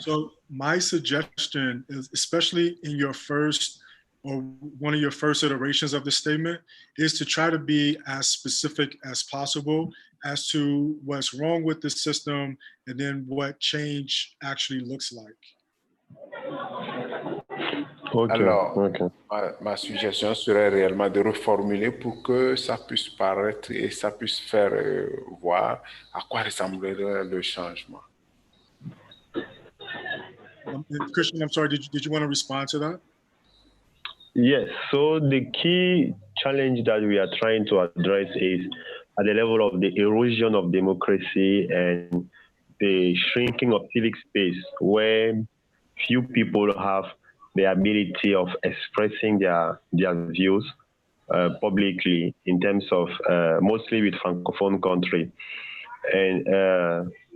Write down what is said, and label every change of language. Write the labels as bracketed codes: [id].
[en] So my suggestion is, especially in your first or one of your first iterations of the statement, is to try to be as specific as possible as to what's wrong with the system and then what change actually looks like. Okay. Alors, okay. [fr] Ma suggestion serait réellement de reformuler pour que ça puisse paraître et ça puisse faire voir à quoi ressemblerait le changement. [en] Christian, I'm sorry, did you want to respond to that? Yes, so the key challenge that we are trying to address is at the level of the erosion of democracy and the shrinking of civic space where few people have the ability of expressing their views publicly in terms of mostly with Francophone country. And